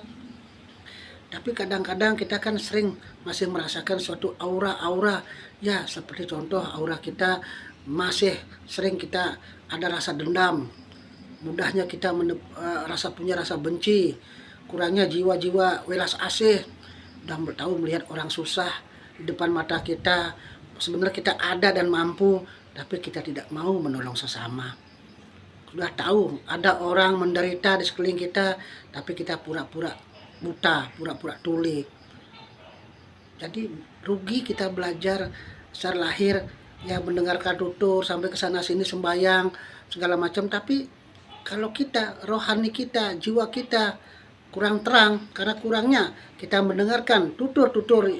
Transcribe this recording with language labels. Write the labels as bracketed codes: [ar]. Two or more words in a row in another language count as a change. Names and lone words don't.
[id] Tapi kadang-kadang kita kan sering masih merasakan suatu aura-aura, ya seperti contoh aura kita masih sering kita ada rasa dendam, mudahnya kita punya rasa benci, kurangnya jiwa-jiwa welas asih, dan tahu melihat orang susah di depan mata kita, sebenarnya kita ada dan mampu, tapi kita tidak mau menolong sesama. Sudah tahu ada orang menderita di sekeliling kita, tapi kita pura-pura buta, pura-pura tuli. Jadi rugi kita belajar secara lahir, ya mendengarkan tutur sampai ke sana sini sembahyang segala macam, tapi kalau kita rohani kita, jiwa kita kurang terang karena kurangnya kita mendengarkan tutur-tutur